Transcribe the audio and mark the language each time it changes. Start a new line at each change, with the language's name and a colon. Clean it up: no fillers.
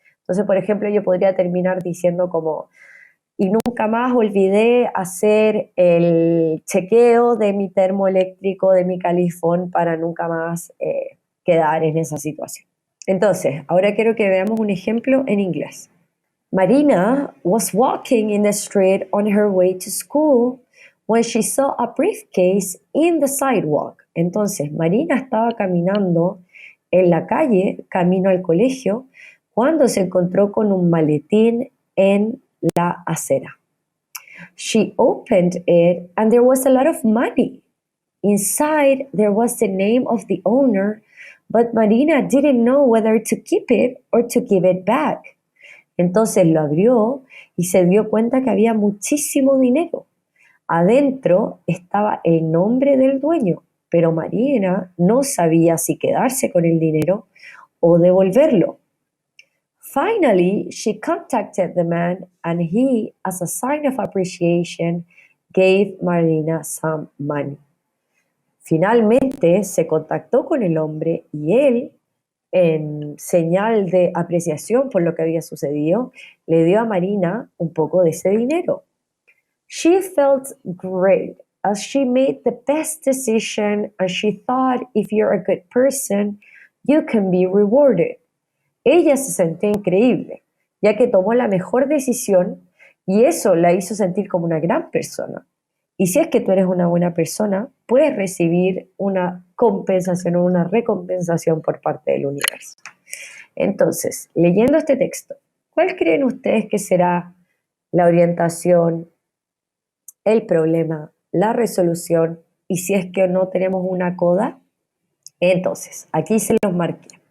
Spanish: Entonces, por ejemplo, yo podría terminar diciendo como, y nunca más olvidé hacer el chequeo de mi termoeléctrico, de mi califón, para nunca más quedar en esa situación. Entonces, ahora quiero que veamos un ejemplo en inglés.
English: Marina was walking in the street on her way to school when she saw a briefcase in the sidewalk.
Spanish: Entonces, Marina estaba caminando en la calle, camino al colegio, cuando se encontró con un maletín en la acera.
English: She opened it and there was a lot of money. Inside, there was the name of the owner, but Marina didn't know whether to keep it or to give it back.
Spanish: Entonces lo abrió y se dio cuenta que había muchísimo dinero. Adentro estaba el nombre del dueño, pero Marina no sabía si quedarse con el dinero o devolverlo.
English: Finally, she contacted the man and he, as a sign of appreciation, gave Marina some money.
Spanish: Finalmente se contactó con el hombre y él, en señal de apreciación por lo que había sucedido, le dio a Marina un poco de ese dinero.
English: She felt great as she made the best decision and she thought if you're a good person, you can be rewarded.
Spanish: Ella se sentía increíble, ya que tomó la mejor decisión y eso la hizo sentir como una gran persona. Y si es que tú eres una buena persona, puedes recibir una compensación o una recompensación por parte del universo. Entonces, leyendo este texto, ¿cuál creen ustedes que será la orientación, el problema, la resolución y si es que no tenemos una coda? Entonces, aquí se los marqué.